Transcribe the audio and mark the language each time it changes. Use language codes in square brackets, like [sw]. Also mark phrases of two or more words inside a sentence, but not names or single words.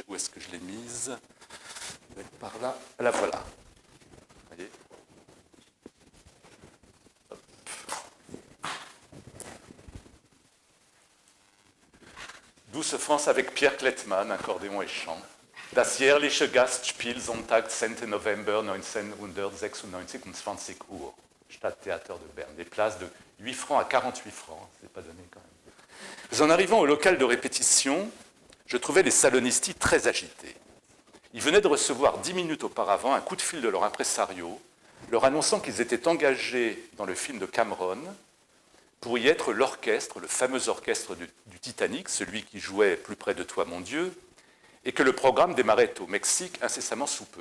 [fr] Où est-ce que je l'ai mise? Par là. La voilà. Vous voyez ? Douce France avec Pierre Klettmann, accordéon et chant. [de] Das jährliche Gastspiel Sonntag 10. November 1996 um 20 Uhr. Stadttheater de Berne. [fr] Des places de 8 francs à 48 francs. C'est pas donné quand même. Mais en arrivant au local de répétition, je trouvais les Salonisti très agités. Ils venaient de recevoir 10 minutes auparavant un coup de fil de leur impresario, leur annonçant qu'ils étaient engagés dans le film de Cameron pour y être l'orchestre, le fameux orchestre du Titanic, celui qui jouait Plus près de toi, mon Dieu, et que le programme démarrait au Mexique incessamment sous peu.